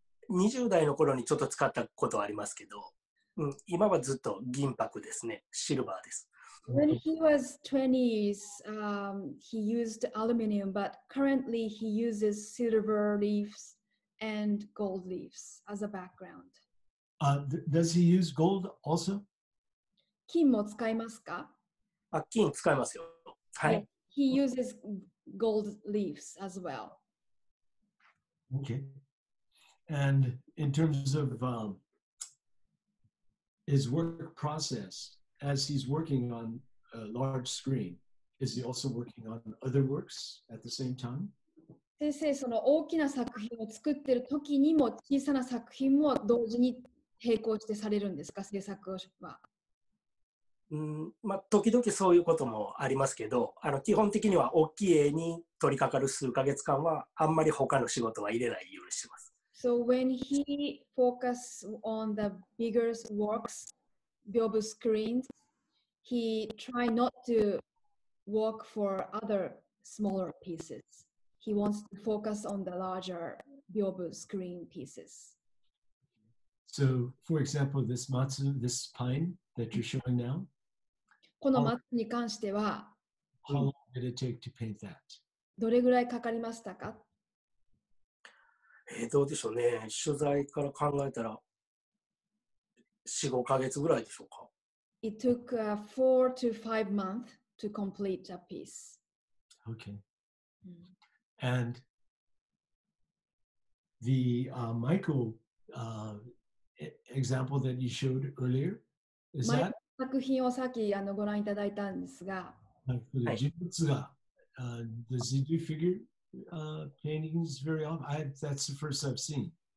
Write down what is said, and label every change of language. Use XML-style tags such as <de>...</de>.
<ja>20代の頃にちょっと使ったことはありますけど、今はずっと銀箔ですね。シルバーです。</ja> <en>When he was 20s, he used aluminum, but currently he uses silver leaves and gold leaves as a background. Does he use gold also?</en> <ja>金も使いますか？金使いますよ。はい。</ja> <en>He uses gold leaves as well. Okay. And in terms of his work process, as he's working on a large screen, is he also working on other works at the same time?</en> <ja>先生、その大きな作品を作っている時にも小さな作品も同時に並行してされるんですか、制作は？時々そういうこともありますけど、基本的には大きい絵に取り掛かる数ヶ月間はあんまり他の仕事は入れないようにしてます。</ja> <en>So when he focuses on the bigger works, 屏風 screens, he try not to work for other smaller pieces. he wants to focus on the larger Byobu screen pieces. So, for example, this matsu, this pine that you're showing now,</en> <ja>この松に関しては</ja> <en>how long did it take to paint that?</en> <ja>どれぐらいかかりましたか？どうでしょうね。取材から考えたら4、5ヶ月ぐらいでしょうか。</ja> <en>It took 4 to 5 months to complete a piece. Okay. And the Michael example that you showed earlier, is</en> <ja>マイ</ja> <en>that</en> <ja>作品をさっきご覧いただいたんですが、</ja> <en>like for the Jibutsuga, does he do figure paintings very often? That's the first I've seen.</en>